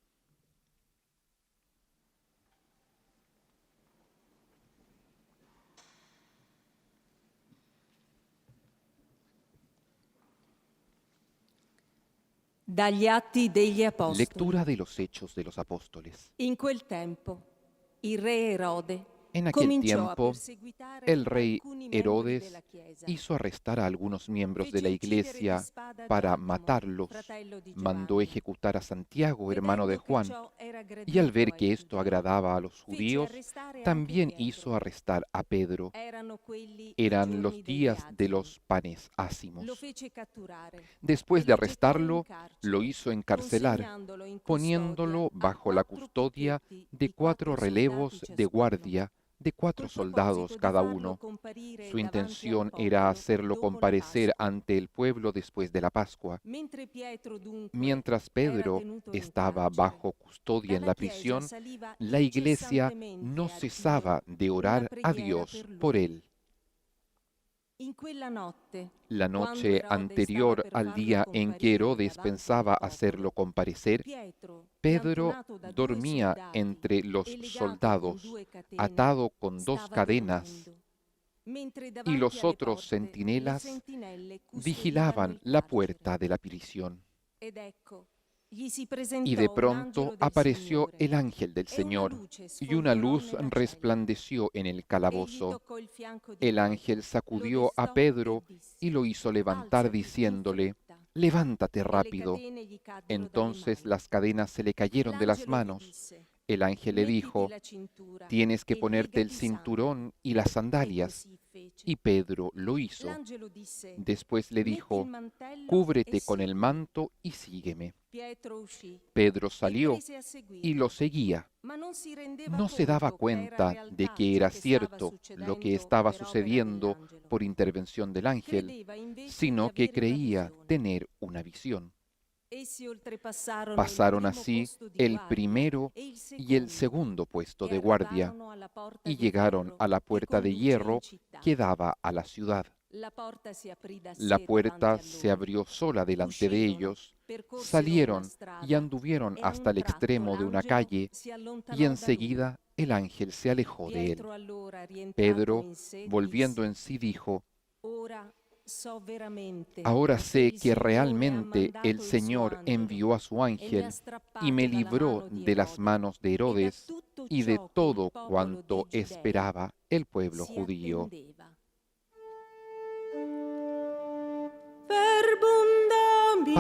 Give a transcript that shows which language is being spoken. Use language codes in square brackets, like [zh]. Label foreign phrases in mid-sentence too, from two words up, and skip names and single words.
[it] Dagli Atti degli Apostoli. [es] Lectura de los Hechos de los Apóstoles. [it] In quel tempo il re Erode [es] En aquel [it] cominciò a [es] tiempo, [it] perseguitare [es] el rey [it] alcuni membri [es] Herodes [it] della Chiesa. [es] hizo arrestar a algunos miembros de la [it] Fece uccidere di [es] iglesia [it] spada [es] para [it] Giacomo, [es] matarlos. [it] fratello di [es] Mandó [it] Giovanni. [es] ejecutar a Santiago, hermano de [it] Vedendo che [es] Juan, [it] ciò era [es] y al ver [it] gradito [es] que [it] ai [es] esto [it] giudei, [es] agradaba a los [it] fece [es] judíos, [it] arrestare anche [es] también [it] Pietro. [es] hizo arrestar a Pedro. [it] Erano quelli i [es] Eran [it] giorni [es] los [it] degli [es] días de [it] azimi. [es] los panes [it] Lo [es] ácimos. [it] fece catturare [es] Después [it] e [es] de [it] lo gettò in [es] arrestarlo, [it] carcere, [es] lo hizo encarcelar, [it] consegnandolo in [es] poniéndolo [it] custodia a [es] bajo la [it] 4 [es] custodia [it] picchetti [es] de [it] di 4 4 soldati [es] relevos de [it] ciascuno, [es] guardia de 4 [it] col [es] soldados [it] proposito di [es] cada [it] farlo [es] uno. [it] comparire [es] Su [it] davanti al [es] intención [it] popolo [es] era hacerlo [it] dopo la [es] comparecer [it] Pasqua. [es] ante el pueblo después de la Pascua. [it] Mentre Pietro dunque [es] Mientras [it] era [es] Pedro [it] tenuto in [es] estaba [it] carcere, [es] bajo custodia en [it] dalla [es] la [it] Chiesa [es] prisión, [it] saliva [es] la iglesia [it] incessantemente [es] no [it] a Dio [es] cesaba de [it] una [es] orar a [it] preghiera [es] Dios [it] per [es] por [it] lui. [es] él. [it] In quella notte, [es] La [it] quando [es] noche [it] Erode stava [es] anterior [it] per [es] al [it] farlo [es] día en que [it] comparire [es] Herodes [it] davanti al [es] pensaba [it] popolo, [es] hacerlo comparecer, [it] Pietro, [es] Pedro [it] piantonato da 2 [es] dormía [it] soldati [es] entre los [it] e legato con [es] soldados, [it] 2 catene, [es] atado con 2 [it] stava [es] cadenas, [it] dormendo, mentre [es] y [it] davanti [es] los [it] alle [es] otros [it] porte le [es] centinelas [it] sentinelle custodivano [es] vigilaban [it] il [es] la [it] carcere. [es] puerta de la prisión. [it] Ed ecco, gli si [es] Y [it] presentò [es] de [it] un [es] pronto [it] angelo del [es] apareció [it] Signore [es] el ángel del [it] e una [es] Señor, [it] luce [es] y una [it] sfolgorò [es] luz [it] nella cella. [es] resplandeció en el [it] Egli [es] calabozo. [it] toccò il fianco di [es] El [it] Pietro, [es] ángel [it] lo [es] sacudió a [it] destò [es] Pedro [it] e disse: [es] y lo hizo levantar [it] alzati in [es] diciéndole, [it] fretta. [es] levántate [it] E le [es] rápido. [it] catene gli caddero dalle [es] Entonces [it] mani. [es] las cadenas se le cayeron de las [it] L'angelo gli [es] manos. [it] disse: [es] El ángel le [it] mettiti [es] dijo, [it] la cintura [es] tienes que [it] e [es] ponerte el [it] legati i sandali. [es] cinturón y las [it] E [es] sandalias. [it] così fece. [es] Y Pedro lo hizo. [it] L'angelo disse: [es] Después le [it] metti il [es] dijo, [it] mantello e [es] cúbrete con el [it] seguimi. [es] manto y sígueme. [it] Pietro uscì [es] Pedro [it] e [es] salió [it] prese a [es] y [it] seguirlo, [es] lo seguía. [it] ma non si rendeva [es] No se daba [it] conto che era [es] cuenta de [it] realtà [es] que [it] ciò [es] era [it] che stava [es] cierto lo que estaba [it] succedendo per opera [es] sucediendo [it] dell'angelo. [es] por intervención del ángel, [it] Credeva invece di [es] sino que [it] avere una [es] creía [it] visione. [es] tener una visión. [it] Essi oltrepassarono il [es] Pasaron [it] primo [es] así [it] posto di [es] el [it] guardia [es] primero [it] e il [es] y el [it] secondo [es] segundo puesto [it] e [es] de guardia [it] arrivarono alla porta [es] y [it] di [es] llegaron [it] ferro [es] a la [it] che [es] puerta de [it] conduce in [es] hierro [it] città. [es] que daba a la ciudad. [it] La porta si aprì da [es] La [it] sé [es] puerta [it] davanti a [es] se [it] loro. [es] abrió sola delante de [it] Uscirono, [es] ellos, [it] percorsero una [es] salieron y [it] strada [es] anduvieron [it] e a [es] hasta [it] un [es] el [it] tratto [es] extremo de una [it] l'angelo [es] calle [it] si allontanò [es] y [it] da loro. [es] enseguida el ángel se alejó de él. [it] Pietro allora, rientrato [es] Pedro, [it] in sé, [es] volviendo [it] disse: [es] en sí, dijo, [it] ora so veramente [es] ahora [it] che [es] sé [it] il [es] que [it] Signore ha [es] realmente [it] mandato [es] el [it] il suo [es] Señor [it] angelo [es] envió a su [it] e mi ha [es] ángel y [it] strappato [es] me [it] dalla [es] libró [it] mano di [es] de las [it] Erode [es] manos de [it] e da [es] Herodes [it] tutto [es] y de [it] ciò che il [es] todo [it] popolo [es] cuanto [it] dei giudei [es] esperaba el pueblo [it] si [es] judío. [it] attendeva. [la] Verbum Domini.